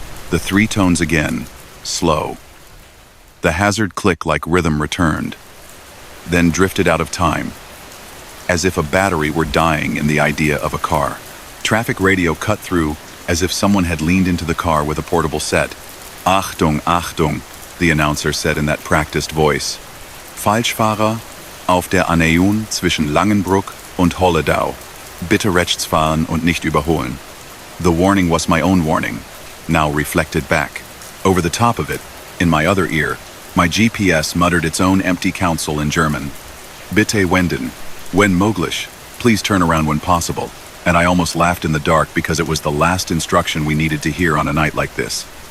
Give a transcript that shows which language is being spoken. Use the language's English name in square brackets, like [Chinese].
[English] The three tones again, slow. The hazard click like rhythm returned, then drifted out of time, as if a battery were dying in the idea of a car. Traffic radio cut through, as if someone had leaned into the car with a portable set. [German] "Achtung, Achtung," [English] the announcer said in that practiced voice. [German] "Falschfahrer auf der A9 zwischen Langenbruck und Holledau. Bitte rechts fahren und nicht überholen." [English] The warning was my own warning, now reflected back. Over the top of it, in my other ear, my GPS muttered its own empty counsel in German. [German] "Bitte wenden. Wenn möglich, [English] please turn around when possible." And I almost laughed in the dark because it was the last instruction we needed to hear on a night like this.